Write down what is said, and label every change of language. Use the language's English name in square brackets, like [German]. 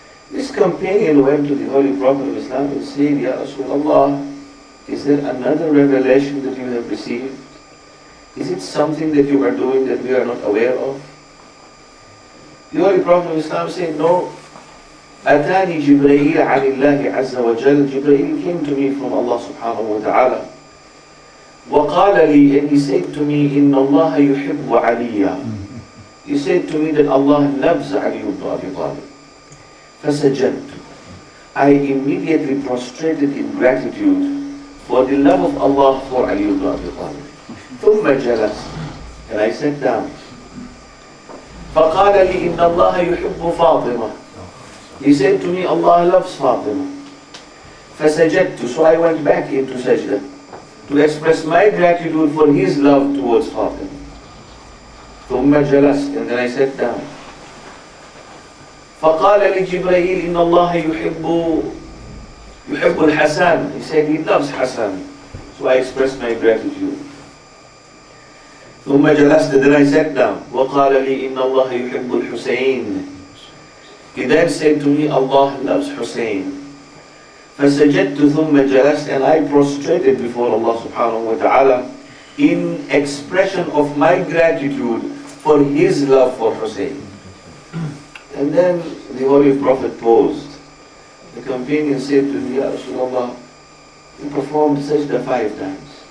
[English] This companion went to the Holy Prophet of Islam and said, Ya Rasulullah, is there another revelation that you have received? Is it something that you are doing that we are not aware of? The Holy Prophet of Islam said, no. [Arabic] Atani Jibreel anillahi azza wa jal. [English] Jibreel came to me from Allah subhanahu wa ta'ala. [Arabic] وقال لي, [English] and he said to me, [Arabic] إن الله يحب عليا. [English] He said to me that Allah loves Ali ibn Abi Talib. [Arabic] فسجدت. [English] I immediately prostrated in gratitude for the love of Allah for Ali ibn Abi Talib. [Arabic] ثم جلست, [English] and I sat down. [Arabic] فقال لي إن الله يحب فاطمة. [English] He said to me, Allah loves Fatima. [Arabic] فسجدت, [English] so I went back into sajda to express my gratitude for his love towards Fatima. [Arabic] ثم جلست, [English] and then I sat down. [Arabic] فقال لي جبريل إن الله يحب الحسن. [English] He said he loves Hassan, so I expressed my gratitude. [Arabic] ثم جلست, [English] then I sat down. [Arabic] وقال لي إن الله يحب الحسين. [English] He then said to me, Allah loves Hussein. [Arabic] فسجدت ثم جلست, [English] and I prostrated before Allah subhanahu wa ta'ala in expression of my gratitude for his love for Hussein. And then the Holy Prophet paused. The companion said to me, Ya Rasulullah, you performed sajda 5 times.